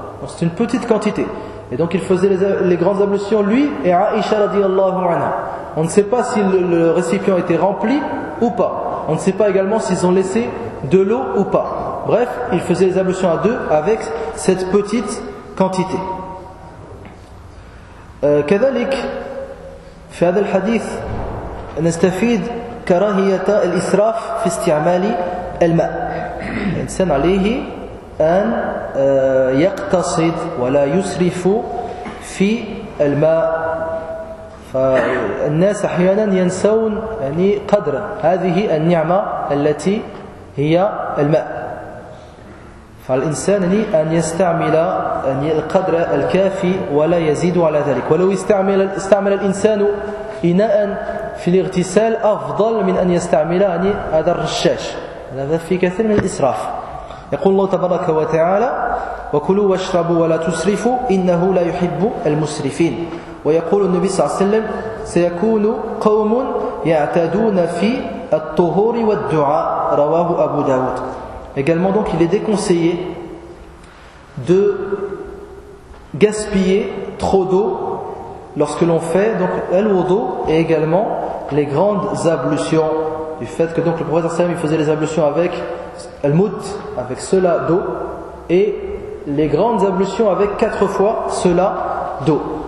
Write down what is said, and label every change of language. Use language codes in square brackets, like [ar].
[fr] Donc, c'est une petite quantité. Et donc il faisait les grandes ablutions lui et Aïcha radiallahu anha. On ne sait pas si le récipient était rempli ou pas. On ne sait pas également s'ils ont laissé de l'eau ou pas. Bref, il faisait les ablutions à deux avec cette petite quantité. [ar] Kadhalik, في هذا الحديث نستفيد كراهية الإسراف في استعمال الماء. الإنسان عليه أن يقتصد ولا يسرف في الماء. فالناس أحيانا ينسون يعني قدر هذه النعمة التي هي الماء. فالإنسان يعني أن يستعمل يعني القدر الكافي ولا يزيد على ذلك. ولو استعمل الإنسان إناء في الاغتسال أفضل من أن يستعمل يعني هذا الرشاش. هذا في كثير من الإسراف. يقول الله تبارك وتعالى وكلوا واشربوا ولا تسرفوا إنه لا يحب المسرفين. ويقول النبي صلى الله عليه وسلم سيكون قوم يعتادون في الطهور والدعاء. رواه أبو داود. [fr] Également donc il est déconseillé de gaspiller trop d'eau lorsque l'on fait donc al-wudu et également les grandes ablutions, du fait que donc le prophète sallam il faisait les ablutions avec al-mut, avec cela d'eau, et les grandes ablutions avec quatre fois cela d'eau.